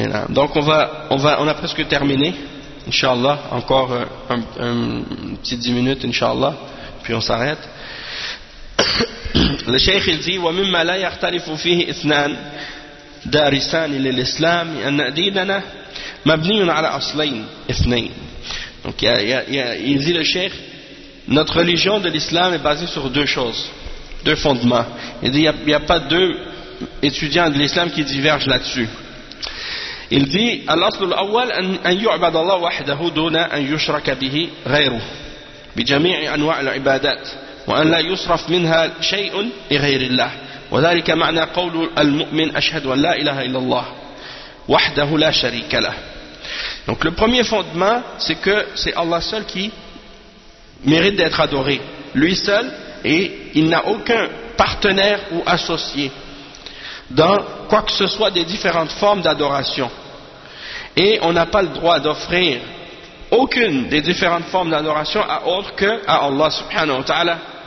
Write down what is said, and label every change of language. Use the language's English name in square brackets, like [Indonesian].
[French] Donc on a presque terminé, Inch'Allah, encore un petit 10 minutes, Inch'Allah, puis on s'arrête. Le Cheikh il dit, [Arabic] وَمِمَّا لَا يَخْتَلِفُ فِيهِ إِثْنَانِ دارسان للإسلام أن ديننا مبني على أصلين اثنين. [French] Donc il dit le cheikh, notre religion de l'islam est basée sur deux choses, deux fondements. Il dit il y a pas deux étudiants de l'islam qui divergent là-dessus. Il dit [Arabic] الأصل الأول أن يعبد الله وحده دون أن يشرك به غيره بجميع أنواع العبادات وأن لا يصرف منها شيء لغير الله. وذلك معنى قول المؤمن أشهد أن لا إله إلا الله وحده لا شريك له. [French] Donc le premier fondement, c'est que c'est Allah seul qui mérite d'être adoré, lui seul, et il n'a aucun partenaire ou associé dans quoi que ce soit des différentes formes d'adoration. Et on n'a pas le droit d'offrir aucune des différentes formes d'adoration à autre que à Allah subhanahu wa ta'ala.